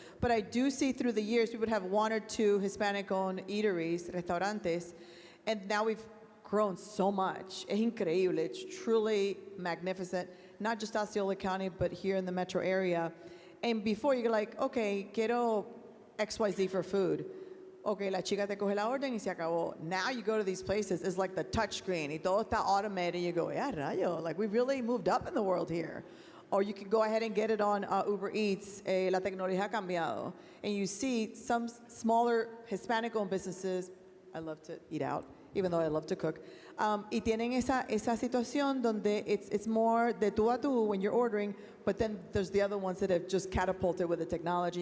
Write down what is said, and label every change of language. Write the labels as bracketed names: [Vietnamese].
[English] But I do see through the years, we would have 1 or 2 Hispanic-owned eateries, restaurantes, and now we've grown so much. [Spanish] Es increíble, [English] it's truly magnificent, not just Osceola County, but here in the metro area. And before you're like, okay, quiero XYZ for food. [Spanish] Okay, la chica te coge la orden y se acabó. [English] Now you go to these places, it's like the touch screen, [Spanish] y todo está [English] automated, and you go, yeah, rayo, like we really moved up in the world here. Or you can go ahead and get it on Uber Eats, [Spanish] la tecnología ha cambiado. [English] And you see some smaller Hispanic-owned businesses, I love to eat out, even though I love to cook, [Spanish] y tienen esa situación donde [English] it's more [Spanish] de tú a tú [English] when you're ordering, but then there's the other ones that have just catapulted with the technology.